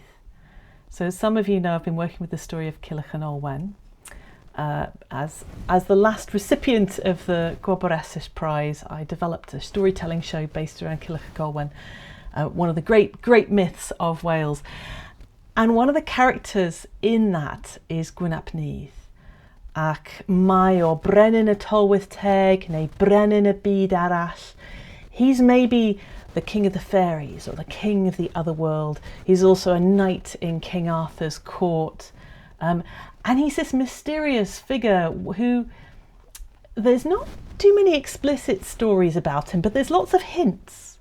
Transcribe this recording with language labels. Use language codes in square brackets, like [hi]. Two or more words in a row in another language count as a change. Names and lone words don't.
[en] So some of you know I've been working with the story of Culhwch and Olwen. As the last recipient of the Gwobresish Prize, I developed a storytelling show based around Culhwch and Olwen, one of the great myths of Wales. And one of the characters in that is Gwyn ap Nudd. [cy] Ac mae o Brenin y Tolwyth Teg neu Brenin y Byd Arall. [en] He's maybe the king of the fairies or the king of the other world. He's also a knight in King Arthur's court. And he's this mysterious figure who, there's not too many explicit stories about him, but there's lots of hints.